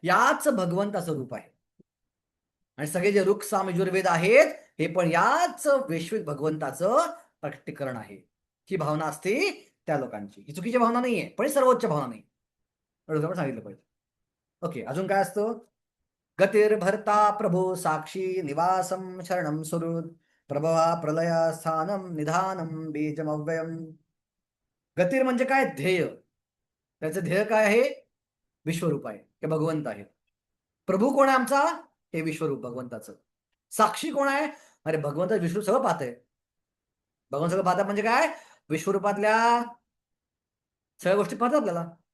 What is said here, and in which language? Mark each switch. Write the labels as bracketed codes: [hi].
[mr] याच भगवंताचं रूप आहे. आणि सगळे जे रुक् साम यजुर्वेद आहेत हे पण याच वैश्विक भगवंताचं प्रकटीकरण आहे. ही भावना असते त्या लोकांची. ही चुकीची भावना नाहीये, पण सर्वोच्च भावना नाही, एवढं सांगितलं पाहिजे. ओके, अजून काय असतं? [sa] गतिर्भर्ता प्रभू साक्षी निवासम शरणम सुहृद प्रभवा प्रलय स्थानम निधानम बीजमव्ययम. [mr] गतीर म्हणजे काय? ध्येय. त्याचं ध्येय काय आहे? विश्वरूप आहे, हे भगवंत आहे. प्रभू कोण आहे आमचा? हे विश्वरूप भगवंताचं. साक्षी कोण आहे? अरे भगवंत विश्व सगळं पाहतंय. भगवंत सगळं पाहतात म्हणजे काय? विश्वरूपातल्या सगळ्या गोष्टी पाहतात आपल्याला.